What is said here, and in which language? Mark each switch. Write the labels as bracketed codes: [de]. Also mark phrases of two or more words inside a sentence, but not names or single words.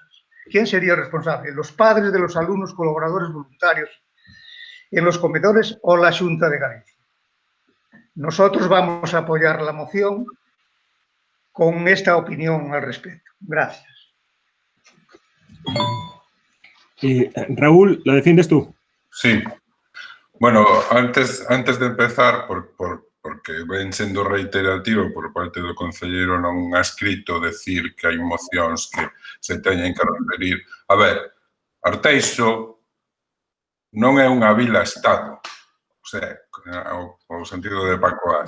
[es] ¿Quién sería el responsable? ¿Los padres de los alumnos colaboradores voluntarios en los comedores o la Xunta de Galicia? Nosotros vamos a apoyar la moción con esta opinión al respecto. Gracias. Raúl, ¿la defiendes tú? Sí. [gl] Bueno, antes de empezar, porque ven sendo reiterativo por parte do concelleiro non adscrito decir que hai mocións que se teñen que referir. A ver, Arteixo non é unha vila-estado, o sea, o sentido de Paco Az.